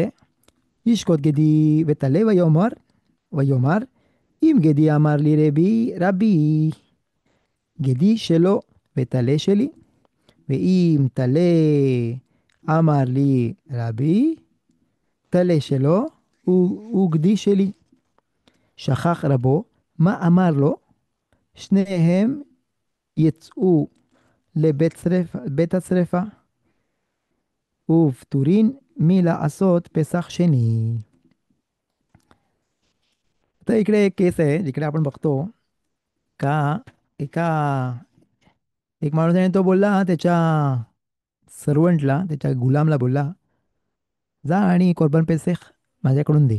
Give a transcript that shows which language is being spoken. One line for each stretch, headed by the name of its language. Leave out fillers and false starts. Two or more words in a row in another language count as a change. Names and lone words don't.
Hebrew: ישקוט גדי וטלה ויאמר, אם גדי אמר לי רבי, גדי שלו וטלה שלי, ואם טלה אמר לי רבי, טלה שלו וגדי שלי. שכח רבו מה אמר לו, שניהם יצאו בית השרפה, ופטורין מלעשות פסח שני.
Marathi: तर इकडे एक केस आहे जिकडे आपण बघतो का एका एक माणूस आहे, तो बोलला त्याच्या सर्वंटला, त्याच्या गुलामला बोलला, जा आणि
Hebrew: קרבן פסח
Marathi: माझ्याकडून दे.